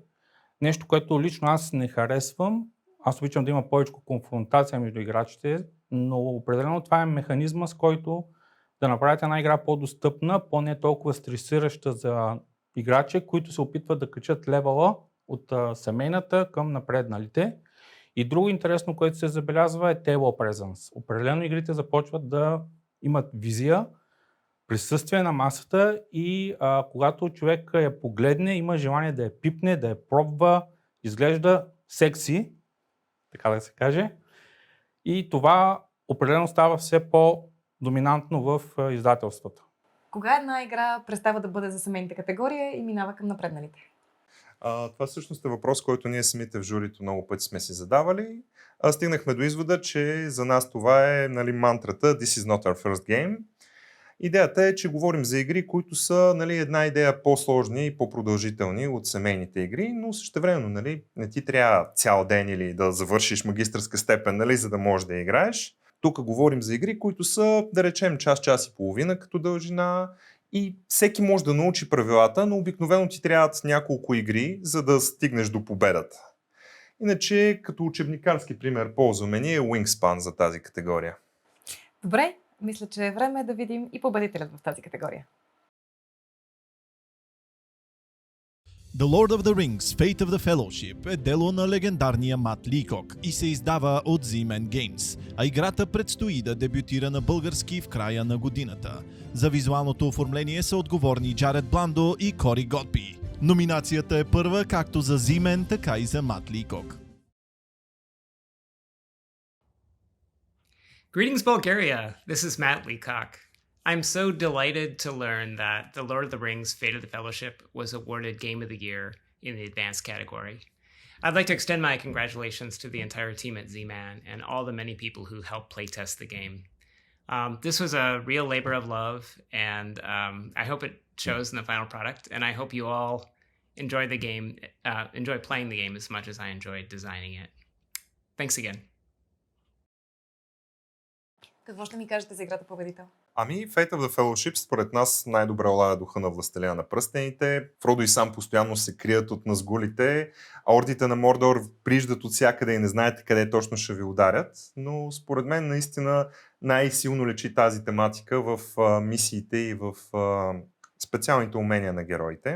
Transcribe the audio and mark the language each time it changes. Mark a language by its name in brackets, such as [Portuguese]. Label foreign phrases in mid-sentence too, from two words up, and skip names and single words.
[Bulgarian] Нещо, което лично аз не харесвам. Аз обичам да има повече конфронтация между играчите, но определено това е механизма, с който да направите една игра по-достъпна, по-не толкова стресираща за играчи, които се опитват да качат левела от семейната към напредналите. И друго интересно, което се забелязва е [English] table presence. [Bulgarian] Определено игрите започват да имат визия, присъствие на масата и когато човек я погледне, има желание да я пипне, да я пробва, изглежда секси, така да се каже. И това определено става все по-доминантно в издателствата. Кога една игра престава да бъде за семейната категория и минава към напредналите? Това всъщност е въпрос, който ние самите в журито много пъти сме си задавали. Стигнахме до извода, че за нас това е мантрата [English] This is not our first game. [Bulgarian] Идеята е, че говорим за игри, които са една идея по-сложни и по-продължителни от семейните игри, но същевременно не ти трябва цял ден или да завършиш магистърска степен, за да можеш да играеш. Тук говорим за игри, които са, да речем, час и половина като дължина и всеки може да научи правилата, но обикновено ти трябват няколко игри, за да стигнеш до победата. Иначе, като учебникарски пример ползваме ние Wingspan за тази категория. Добре, мисля, че е време да видим и победителят в тази категория. The Lord of the Rings Fate of the Fellowship е дело на легендарния Мат Лийкок и се издава от Z-Man Games, а играта предстои да дебютира на български в края на годината. За визуалното оформление са отговорни Джаред Бландо и Кори Готби. Номинацията е първа както за Z-Man, така и за Мат Лийкок. [English] Greetings, Bulgaria! This is Matt Leacock. I'm so delighted to learn that The Lord of the Rings Fate of the Fellowship was awarded Game of the Year in the Advanced category. I'd like to extend my congratulations to the entire team at Z-Man and all the many people who helped playtest the game. This was a real labor of love, and I hope it shows in the final product, and I hope you all enjoy the game, enjoy playing the game as much as I enjoyed designing it. Thanks again. [Bulgarian] Какво ще ми кажете за играта победител? Fate of the Fellowship според нас най-добре улавя духа на Властелина на пръстените. Фродо и Сам постоянно се крият от назгулите, а ордите на Мордор приждат от всякъде и не знаете къде точно ще ви ударят. Но според мен наистина най-силно лечи тази тематика в мисиите и в специалните умения на героите.